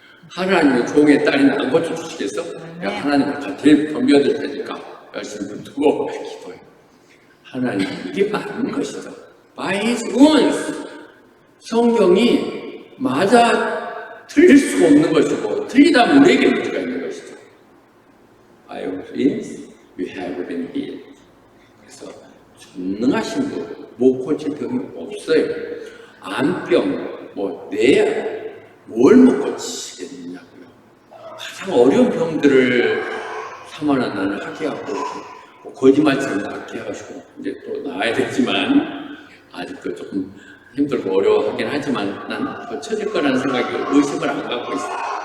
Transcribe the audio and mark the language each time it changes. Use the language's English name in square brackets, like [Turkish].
[Korean] 하나님의 종의 딸이 안 고쳐주시겠어? 야, 하나님 같이 덤벼들 테니까 열심히 붙들고 기도해. 하나님, 이게 맞는 것이죠. [English] By His wounds. [Korean] 성경이 맞아 틀릴 수가 없는 것이고 틀리다면 우리에게 문제가 있는 것이죠. [English] By His wounds we have been healed. [Korean] 그래서 전능하신 분, 못 고칠 병이 없어요. 암병, 뭘 못 고치시겠느냐고요. 가장 어려운 병들을 사모하는 나는 하게 하고 거짓말처럼 낫게 하시고 이제 또 나아야 되지만 아직도 조금 힘들고 어려워하긴 하지만 난 고쳐질 거라는 생각이 의심을 안 갖고 있어요.